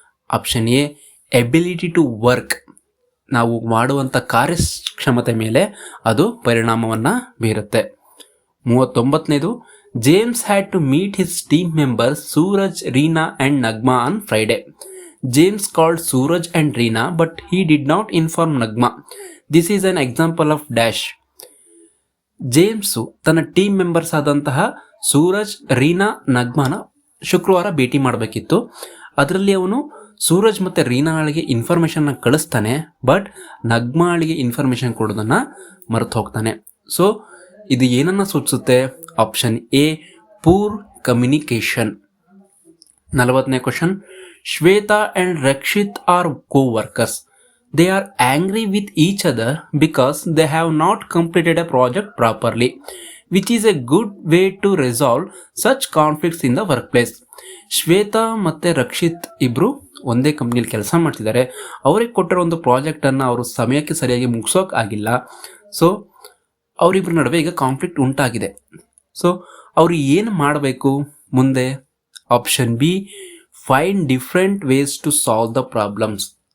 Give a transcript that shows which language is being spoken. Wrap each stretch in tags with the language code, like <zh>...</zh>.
<kn>Option A,</kn> <en>ability to work,</en> <kn>ನಾವು ಮಾಡುವಂಥ ಕಾರ್ಯಕ್ಷಮತೆ ಮೇಲೆ ಅದು ಪರಿಣಾಮವನ್ನು ಬೀರುತ್ತೆ.</kn> <en>39ನೇದು, James had to meet his team members Suraj, Reena and Nagma on Friday. James called Suraj and Reena, but he did not inform Nagma. This is an example of dash.</en> <kn>James ತನ್ನ team members ಆದಂತಹ ಸೂರಜ್, ರೀನಾ, ನಗ್ಮಾನ ಶುಕ್ರವಾರ ಭೇಟಿ ಮಾಡಬೇಕಿತ್ತು. ಅದರಲ್ಲಿ ಅವನು ಸೂರಜ್ ಮತ್ತು ರೀನಾಳಿಗೆ ಇನ್ಫಾರ್ಮೇಷನ್ನ ಕಳಿಸ್ತಾನೆ, ಬಟ್ ನಗ್ಮಾಳಿಗೆ ಇನ್ಫಾರ್ಮೇಷನ್ ಕೊಡೋದನ್ನು ಮರೆತು ಹೋಗ್ತಾನೆ. ಸೊ ಇದು ಏನನ್ನು ಸೂಚಿಸುತ್ತೆ? Option A,</kn> <en>Poor communication.</en> <kn>40ನೇ question,</kn> <en>Shweta and Rakshit are co-workers. They are angry with each other because they have not completed a project properly, which is a good way to resolve such conflicts in the workplace.</en> <kn>Shweta ಮತ್ತು ರಕ್ಷಿತ್ ಇಬ್ಬರು ಒಂದೇ ಕಂಪ್ನಿಯಲ್ಲಿ ಕೆಲಸ ಮಾಡ್ತಿದ್ದಾರೆ. ಅವ್ರಿಗೆ ಕೊಟ್ಟಿರೋ ಒಂದು ಪ್ರಾಜೆಕ್ಟನ್ನು ಅವರು ಸಮಯಕ್ಕೆ ಸರಿಯಾಗಿ ಮುಗಿಸೋಕೆ ಆಗಿಲ್ಲ. ಸೊ ಅವರಿಬ್ಬರ ನಡುವೆ ಈಗ ಕಾನ್ಫ್ಲಿಕ್ಟ್ ಉಂಟಾಗಿದೆ. ಸೊ ಅವರು ಏನು ಮಾಡಬೇಕು ಮುಂದೆ?</kn> <en>Option B, find different ways to solve the problems.</en>